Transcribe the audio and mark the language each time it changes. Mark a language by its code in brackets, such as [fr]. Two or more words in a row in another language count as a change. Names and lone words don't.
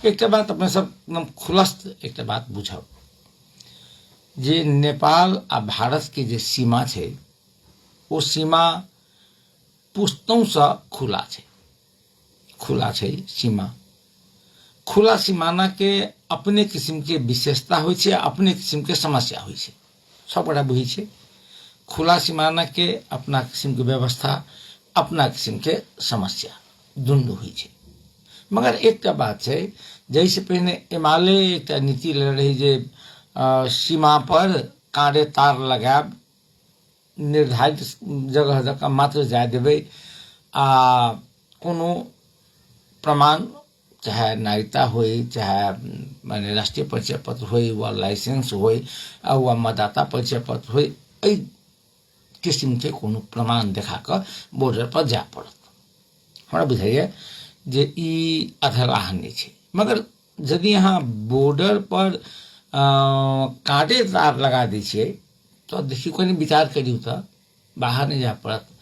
[mai] एक बात अपने सब एकदम खुलस्त एक बात बुझब जे नेपाल आ भारत के जे सीमा छे, वो सीमा पुस्तों से खुला छे, खुला छे सीमा। खुला सीमाना के अपने किस्म के विशेषता होइ छे, अपने किस्म के समस्या होइ छे, सब बड़ा बुझी छे। खुला सीमाना के अपना किस्म के व्यवस्था, अपना किस्म के समस्या दुनू होइ छे। मगर एक बात है, जैसे पहले एमाले एक नीति ले रही जे सीमा पर कांडे तार लगाब, निर्धारित जगह जगह मात्र जाय देवे, आ कोनो प्रमाण चाहे नागरिकता हो, चाहे माने राष्ट्रीय परिचय पत्र हो, वा लाइसेंस हो, वा मतदाता परिचय पत्र हो, एहि किस्म के कोनो प्रमाण देखा कर बॉर्डर पर जाय पड़त। हमरा बुझाइए जे ई अधलाह नहीं छे। मगर यदि यहाँ बॉर्डर पर कांटे तार लगा दी छे, तो देखियो कहीं विचार करियो तो बाहर नहीं जा पड़त।